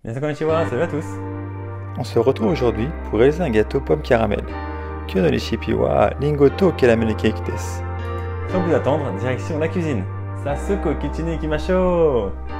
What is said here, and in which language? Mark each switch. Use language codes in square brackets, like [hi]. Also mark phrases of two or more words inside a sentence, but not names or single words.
[ja] 皆さんこんにちは、 [fr] salut à tous. On se retrouve aujourd'hui pour réaliser un gâteau pomme caramel. [ja] 今日のレシピはりんごとキャラメルケーキです。 [fr] Sans plus attendre, direction la cuisine. [ja] 早速キッチンに行きましょう。